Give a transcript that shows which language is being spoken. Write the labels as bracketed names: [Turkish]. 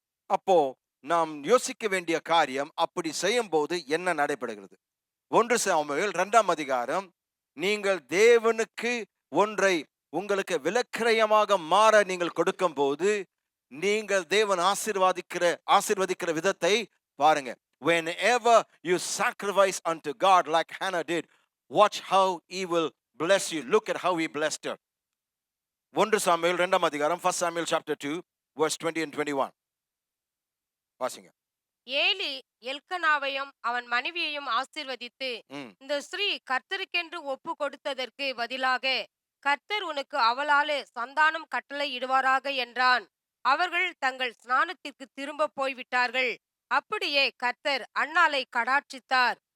[Tamil] அப்போ நாம் யோசிக்க வேண்டிய காரியம், அப்படி செய்யும் போது என்ன நடைபெறுகிறது? 1 சாமுவேல் 2 அதிகாரம், நீங்கள் தேவனுக்கு ஒன்றை உங்களுக்கு விலக்கிரயமாக மாற நீங்கள் கொடுக்கும் போது நீங்கள் தேவன் ஆசீர்வதிக்கிற விதத்தை பாருங்க. [English] Whenever you sacrifice unto God like Hannah did, watch how he will bless you. Look at how he blessed her. [Tamil] 1 Samuel 2 அதிகாரம், [English] 1 Samuel chapter 2 verse 20 and 21 [Tamil] வாசிங்க. ஏலி எல்கனாவையும் அவன் மனைவியையும் ஆசீர்வதித்து, இந்த ஸ்திரீ கர்த்தருக்கென்று ஒப்பு கொடுத்ததற்கு பதிலாக கர்த்தர் உனக்கு அவளாலே சந்தானம் கட்டளை இடுவாராக என்றான். அவர்கள் தங்கள் ஸ்நானத்திற்கு திரும்ப போய்விட்டார்கள். அப்படியே கர்த்தர் அன்னாளை கடாட்சித்தார்.